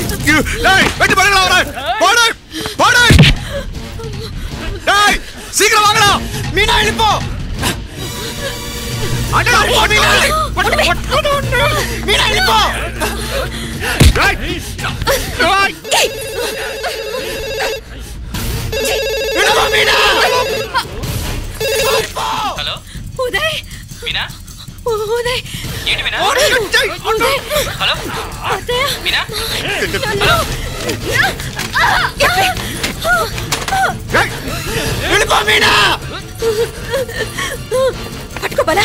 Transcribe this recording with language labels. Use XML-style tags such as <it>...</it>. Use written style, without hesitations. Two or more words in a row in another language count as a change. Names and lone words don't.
<ta>வெட்டி படுங்களா போடு போடு டேய் சீக்கிரம் வாங்கடா மீனா எழுப்போ அடடா மீனா மீனா எழுப்போ டேய் எழுப்போ மீனா</ta> <te>హలో ఉదయ్ మీనా ఉదయ్ ఏంటి మీనా ఉదయ్ హలో అత్తయ్య మీనా హలో</te> <ta>எழுப்போ மீனா</ta> <te>పట్టుకో బలా</te>